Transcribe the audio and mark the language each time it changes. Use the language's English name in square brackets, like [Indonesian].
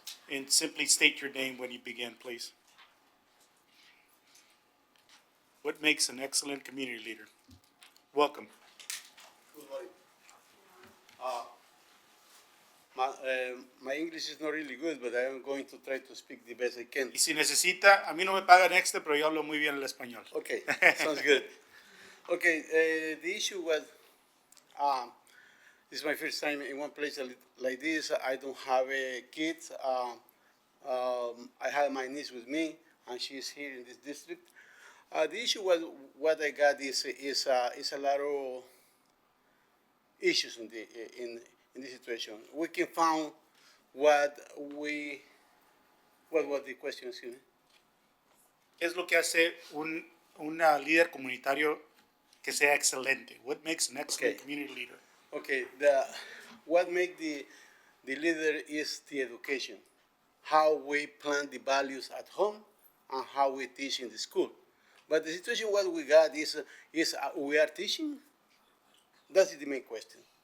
[English] And simply state your name when you begin, please. What makes an excellent community leader? Welcome. Good morning. My English is not really good, but I am going to try to speak the best I can. [Spanish] Y si necesita, a mí no me pagan extra, pero yo hablo muy bien el español. [English] Okay, sounds good. Okay, the issue was, this is my first time in one place like this. I don't have kids. I have my niece with me, and she is here in this district. The issue was what I got is a lot of issues in this situation. We can find what was the question, excuse me? [Spanish] ¿Qué es lo que hace una líder comunitario que sea excelente? [English] What makes an excellent community leader? Okay, what makes the leader is the education, how we plant the values at home and how we teach in the school. But the situation what we got is we are teaching. That's the main question.